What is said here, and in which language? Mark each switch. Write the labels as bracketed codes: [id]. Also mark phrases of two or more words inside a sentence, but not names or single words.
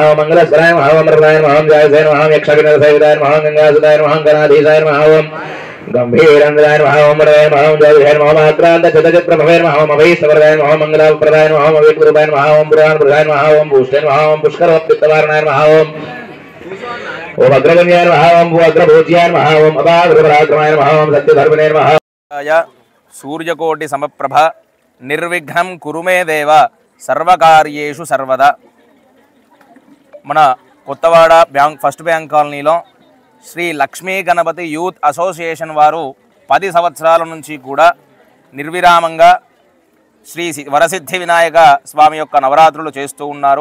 [sa] ओम मंगलस्कराय नमः, ओम मृगाय नमः, ओम जयसे नमः, ओम यक्षगिरिसेविताय नमः, ओम गंगासुताय नमः, ओम गणाधीशाय नमः, ओम गंभीरंगाय नमः, ओम मृगाय नमः, ओम जयसे नमः, ओम आक्रान्तचित्तचित्प्रभवे नमः, ओम अभीष्टवरदाय नमः, ओम मंगलप्रदाय नमः, ओम वीररूपाय नमः, ओम पुराणप्रदाय नमः, ओम भूषणे नमः, ओम पुष्करवत्पित्तवारणाय नमः, ओम अग्रगम्याय नमः, ओम अग्रभूज्याय नमः, ओम अपाग्रपराक्रमाय नमः, ओम सत्यधर्मिणे नमः. सूर्यकोटि समप्रभ निर्विघ्नं कुरु मे देव సర్వకార్యేషు సర్వదా. [te] మన కొత్తవాడ ఫస్ట్ బ్యాంక్ కాలనీలో శ్రీ లక్ష్మీ గణపతి యూత్ అసోసియేషన్ వారు 10 సంవత్సరాల నుంచి కూడా నిర్విరామంగా శ్రీ వరసిద్ధి వినాయక స్వామి యొక్క నవరాత్రులు చేస్తూ ఉన్నారు.